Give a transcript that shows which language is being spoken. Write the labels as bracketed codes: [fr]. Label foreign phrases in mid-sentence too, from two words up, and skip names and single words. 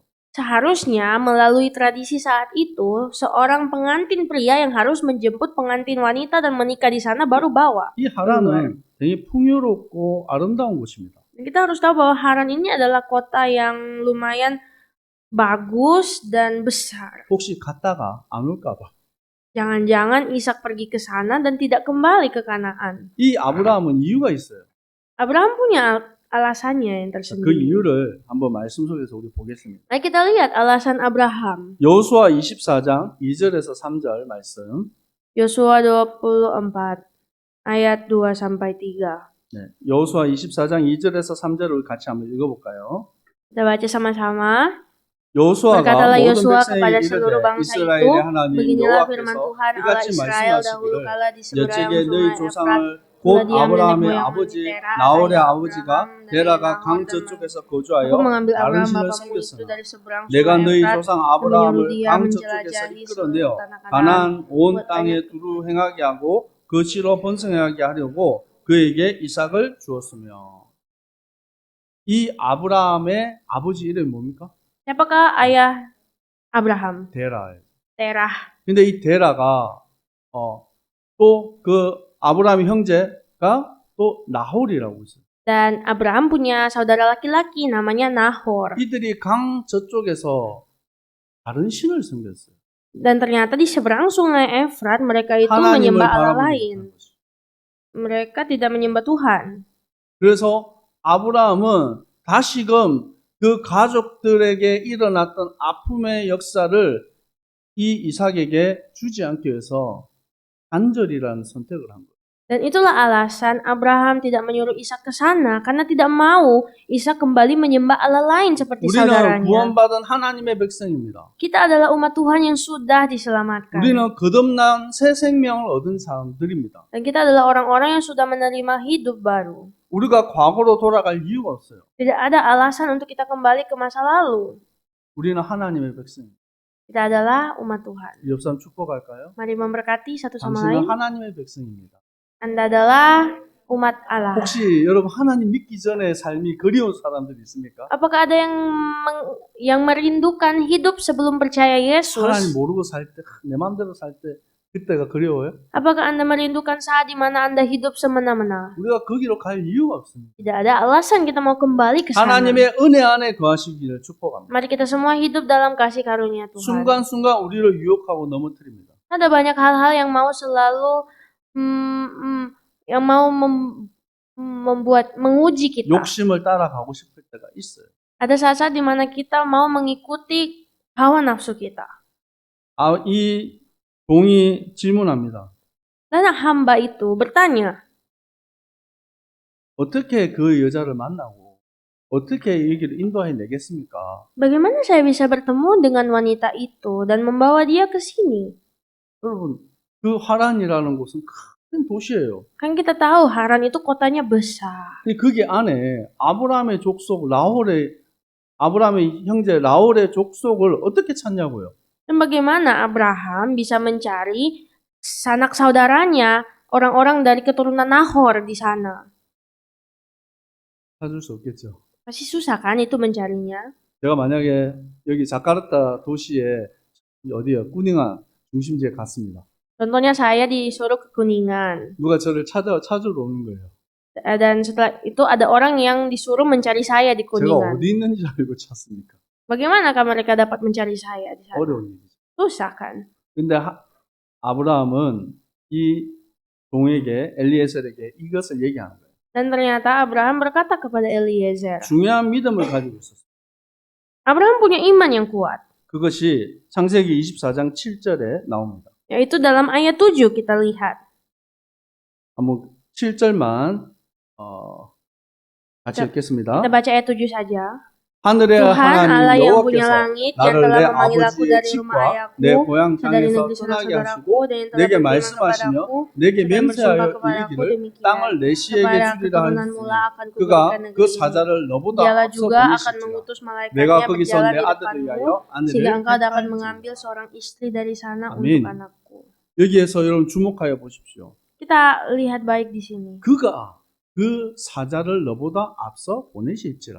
[id] Seharusnya melalui tradisi saat itu, seorang pengantin pria yang harus menjemput pengantin wanita dan menikah di sana baru bawa. [ko] 이 하란은 되게 풍요롭고 아름다운 곳입니다. [id] Dan kita harus tahu bahwa Haran ini adalah kota yang lumayan bagus dan besar. [ko] 혹시 갔다가 안 올까 봐. [id] Jangan-jangan Ishak pergi ke sana dan tidak kembali ke Kanaan. [ko] 이 아브라함은 이유가 있어요. [id] Abraham punya alasannya yang [ko] 그 [id] tersendiri. [ko] 이유를 한번 말씀 속에서 우리 보겠습니다. [id] Mari kita lihat alasan Abraham. [ko] 여호수아 24장 2절에서 3절 말씀. [id] Yosua 24 ayat 2 sampai 3. [ko] 네, 여호수아 24장 2절에서 3절을 같이 한번 읽어볼까요? [id] Kita baca sama-sama. [ko] 여호수아가 [id] Berkatalah [ko] 모든 [id] Yosua [ko] 백성에게 [id] kepada seluruh [ko] 이르되 [id] bangsa itu, [ko] 이스라엘의 하나님 [id] beginilah firman [ko] 여호와께서 [id] Tuhan Allah [ko] 이같이 [id] Israel dahulu [ko] 말씀하시기를 [id] kala di seberang [ko] 여쪽에 너희 [id] sungai Efrat, [ko] 조상을 곧 [id] Telah diambil [ko] 아브라함의 [id] nenek moyang [ko] 아버지 [id] Tera, [ko] 나홀의 [id] ayah [ko] 아버지가 [id] Abraham dari [ko] 데라가 [id] Nahor [ko] 강 [id] dan [ko] 저쪽에서 [id] Aku [ko] 거주하여 [id] mengambil [ko] 다른 [id] Abraham [ko] 신을 [id] bapamu itu [ko] 섬겼으나 [id] dari seberang [ko] 내가 [id] sungai [ko] 너희 [id] Efrat, [ko] 조상 [id] menyuruh [ko] 아브라함을 [id] dia [ko] 강 저쪽에서 [id] menjelajahi [ko] 이끌어내어 [id] seluruh tanah Kanaan. [ko] 가나안 온 [id] Buat [ko] 땅에 [id] banyak [ko] 두루 행하게 하고 그 씨로 번성하게 하려고 그에게 이삭을 주었으며 이 아브라함의 아버지 이름이 뭡니까? [id] Siapakah ayah Abraham? [ko] 데라예요. [id] Terah. [ko] 근데 이 데라가 또 그 아브라함의 형제가 또 나홀이라고 있어요. [id] Dan Abraham punya saudara laki-laki namanya Nahor. [ko] 이들이 강 저쪽에서 다른 신을 섬겼어요. [id] Dan ternyata di seberang sungai Efrat mereka itu [ko] 하나님을 [id] menyembah Allah [ko] 바라보지 [id] lain. [ko] 못한 것이죠. [id] Mereka tidak menyembah Tuhan. [ko] 그래서 아브라함은 다시금 그 가족들에게 일어났던 아픔의 역사를 이 이삭에게 주지 않기 위해서 단절이라는 선택을 한 거예요. [id] Dan itulah alasan Abraham tidak menyuruh Ishak ke sana karena tidak mau Ishak kembali menyembah Allah lain seperti [ko] 우리는 [id] saudaranya. [ko] 구원받은 하나님의 백성입니다. [id] Kita adalah umat Tuhan yang sudah diselamatkan. [ko] 우리는 거듭난 새 생명을 얻은 사람들입니다. [id] Dan kita adalah orang-orang yang sudah menerima hidup baru. [ko] 우리가 과거로 돌아갈 이유가 없어요. [id] Tidak ada alasan untuk kita kembali ke masa lalu. [ko] 우리는 하나님의 백성입니다. [id] Kita adalah umat Tuhan. [ko] 옆 사람 축복할까요? [id] Mari memberkati satu sama [ko] 당신은 [id] lain. [ko] 하나님의 백성입니다. [id] Anda adalah umat Allah. [ko] 혹시 여러분 하나님 믿기 전에 삶이 그리운 사람들이 있습니까? [id] Apakah ada yang merindukan hidup sebelum percaya [ko] 하나님 [id] Yesus? [ko] 모르고 살 때, 내 마음대로 살 때 그때가 그리워요? [id] Apakah Anda merindukan saat di mana Anda hidup semena-mena? [ko] 우리가 거기로 갈 이유가 없습니다. [id] Tidak ada alasan kita mau kembali ke sana. [ko] 하나님의 은혜 안에 거하시기를 축복합니다. [id] Mari kita semua hidup dalam kasih karunia Tuhan. [ko] 순간순간 우리를 유혹하고 넘어뜨립니다. [id] Ada banyak hal-hal yang mau selalu yang mau membuat menguji kita. [ko] 욕심을 따라가고 싶을 때가 있어요. [id] Ada saat-saat di mana kita mau mengikuti hawa nafsu kita. [ko] 이 종이 질문합니다. [id] Dan hamba itu bertanya, [ko] 어떻게 그 여자를 만나고 어떻게 여기를 인도해 내겠습니까? [id] bagaimana saya bisa bertemu dengan wanita itu dan membawa dia ke sini? [ko] 여러분, 그 하란이라는 곳은 큰 도시예요. [id] Kan kita tahu Haran itu kotanya besar. [ko] 근데 거기 안에 아브라함의 족속 아브라함의 형제 라홀의 족속을 어떻게 찾냐고요? [id] Dan bagaimana Abraham bisa mencari sanak saudaranya, orang-orang dari keturunan Nahor di sana? [ko] 찾을 수 없겠죠. [id] Pasti susah kan itu mencarinya. [ko] 제가 만약에 여기 자카르타 도시에 어디요? 꾸닝아 중심지에 갔습니다. [id] Contohnya saya disuruh ke Kuningan. [ko] 누가 저를 찾으러 오는 거예요. [id] Dan setelah itu ada orang yang disuruh mencari saya di [ko] 제가 [id] Kuningan. [ko] 어디 있는지 알고 찾습니까? [id] Bagaimanakah mereka dapat mencari saya di sana? [ko] 어려운 일이죠. [id] Susah kan? [ko] 근데 아브라함은 이 종에게 엘리에셀에게 이것을 얘기하는 거예요. [id] Dan ternyata Abraham berkata kepada Eliezer. [ko] 중요한 믿음을 가지고 있었어요. [id] Abraham punya iman yang kuat. [ko] 그것이 창세기 24장 7절에 나옵니다. [id] Yaitu dalam ayat 7 kita lihat. [ko] 한번 7절만 같이 읽겠습니다. [id] Kita baca ayat 7 saja. [ko] 하늘의 [id] Tuhan Allah [ko] 하나님 [id] yang punya [ko] 여호와께서 [id] langit yang [ko] 나를 [id] telah [ko] 내 [id] memanggil aku [ko] 아버지의 [id] dari rumah [ko] 집과 내 [id] ayahku [ko] 고향 [id] dari [ko] 땅에서 [id] negeri [ko] 떠나게 [id] saudara-saudaraku [ko] 하시고 [id] dan yang telah [ko] 내게 [id] berfirman [ko] 말씀하시며 [id] kepadaku [ko] 내게 [id] dan bersumpah [ko] 맹세하여 [id] kepadaku [ko] 이르기를 [id] demikian [ko] 땅을 내 시에게 [id] kepada [ko] 주리라 [id] keturunan [ko] 하였으니 [id] mula akan [ko] 그가 [id] kuberikan [ko] 그 [id] negeri ini. [ko] 사자를 너보다 [id] Dialah [ko] 앞서 [id] juga akan [ko] 보내실지라 [id] mengutus [ko] 내가 [id] malaikatnya [ko] 거기서 [id] berjalan [ko] 내 [id] di [ko] 아들을 [id] depanmu [ko] 위하여 [id] sehingga [ko] 아내를 [id] engkau dapat [ko] 택할지니 [id] mengambil seorang istri dari sana Amin. untuk anakku. [ko] 여기에서 여러분 주목하여 보십시오. [id] Kita lihat baik di sini [ko] 그가 그 사자를 너보다 앞서 보내실지라.